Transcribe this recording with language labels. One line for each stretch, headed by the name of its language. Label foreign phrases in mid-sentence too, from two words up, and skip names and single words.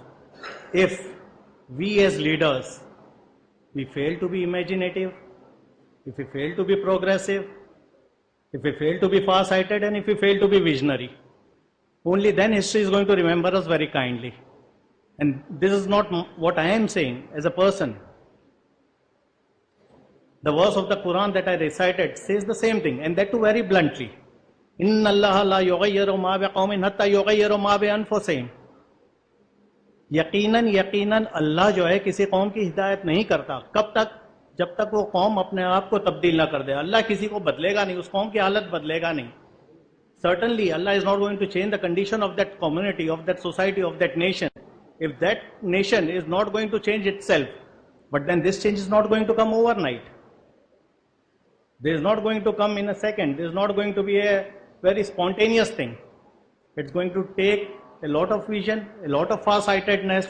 English: If we as leaders, we fail to be imaginative, if we fail to be progressive, if we fail to be far-sighted, and if we fail to be visionary, only then history is going to remember us very kindly. And this is not what I am saying as a person. The verse of the Quran that I recited says the same thing, and that too very bluntly.
Arabic: إن الله لا يغير ما بقوم حتى يغيروا ما بأنفسهم.
Urdu: یقیناً اللہ جو ہے کسی قوم کی ہدایت نہیں کرتا، کب تک? جب تک وہ قوم اپنے آپ کو تبدیل نہ کر دے۔ اللہ کسی کو بدلے گا نہیں، اس قوم کی حالت بدلے گا نہیں.
English: Certainly Allah is not going to change the condition of that community, of that society, of that nation, if that nation is not going to change itself. But then this change is not going to come overnight. This is not going to come in a second. This is not going to be a very spontaneous thing. It's going to take a lot of vision, a lot of far-sightedness.